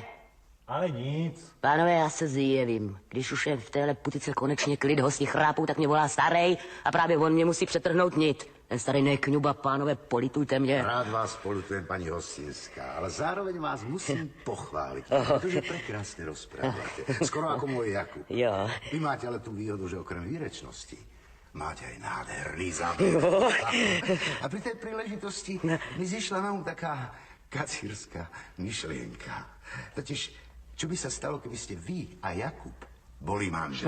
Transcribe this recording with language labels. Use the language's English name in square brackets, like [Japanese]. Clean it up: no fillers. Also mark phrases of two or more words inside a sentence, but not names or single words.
[Czech] Ale nic. Pánové, já se zjevím. Když už je v téhle putice konečně klid, hosti chrápou, tak mě volá starej a právě on mě musí přetrhnout nit. Ten starý nekňuba, pánové, politujte mě. [Slovak] Rád vás polutujem, paní Hostinská, ale zároveň vás musím pochválit, protože prekrásne rozprávate. Skoro ako môj Jakub. [Czech] Jo. [Slovak] Vy máte ale tú výhodu, že okrem výrečnosti máte aj nádherný záběr. A pri tej príležitosti mi zišla na taká kacírska myšlienka. Totiž, čo by sa stalo, keby ste vy a Jakub boli manželi?